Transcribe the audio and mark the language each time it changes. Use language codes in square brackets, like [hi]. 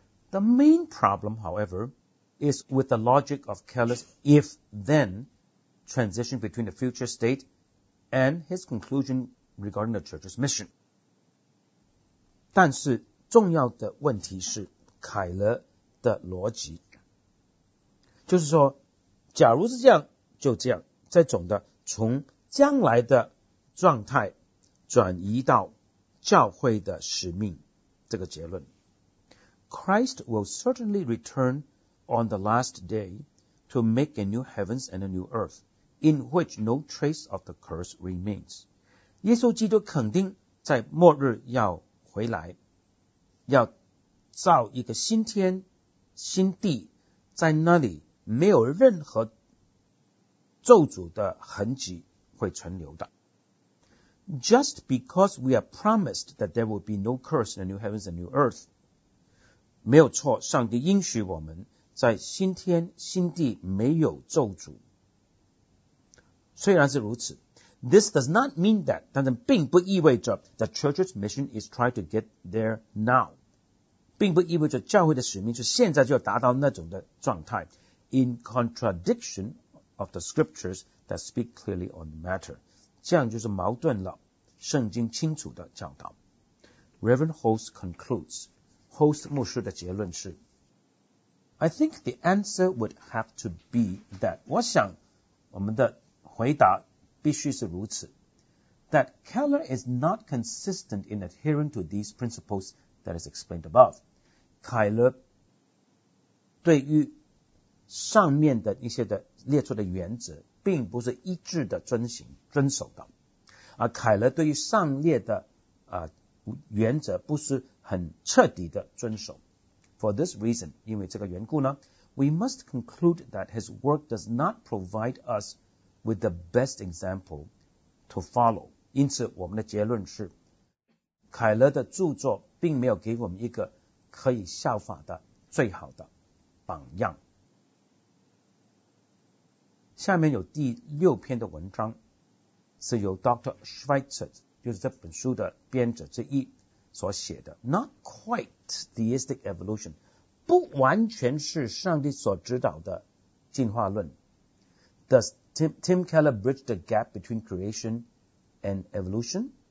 [en] The main problem, however,is with the logic of Keller's if-then transition between the future state and his conclusion regarding the church's mission. [zh] 但是重要的问题是凯勒的逻辑。就是说假如是这样就这样这种的从将来的状态转移到教会的使命这个结论。 [en] Christ will certainly returnOn the last day to make a new heavens and a new earth, in which no trace of the curse remains. [zh] 耶稣基督肯定在末日要回来，要造一个新天、新地，在那里没有任何咒诅的痕迹会存留的。 [en] just because we are promised that there will be no curse in the new heavens and new earth. [zh] 没有错，上帝应许我们在新天新地没有咒诅。虽然是如此， [en] this does not mean that, [zh] 但是并不意味着 [en] the church's mission is trying to get there now. [zh] 并不意味着教会的使命是现在就要达到那种的状态。 [en] In contradiction of the scriptures that speak clearly on the matter. [zh] 这样就是矛盾了圣经清楚的教导。 [en] Reverend Host concludes, [zh] Host 牧师的结论是 [en] I think the answer would have to be that, [zh] 我想我们的回答必须是如此 [en] that Keller is not consistent in adhering to these principles that is explained above. [zh] 凯勒对于上面的一些的列出的原则并不是一致的遵行遵守的。而凯勒对于上列的原则不是很彻底的遵守。 [en] For this reason, [zh] 因为这个缘故呢 [en] ,we must conclude that his work does not provide us with the best example to follow. [zh] 因此我们的结论是凯勒的著作并没有给我们一个可以效法的最好的榜样。下面有第六篇的文章是由 Dr. [en] Schweitzer [zh] 就是这本书的编者之一所写的 [en] Not quite theistic evolution [zh] 不完全是上帝所指导的进化论 [en] Does Tim Keller bridge the gap between creation and evolution?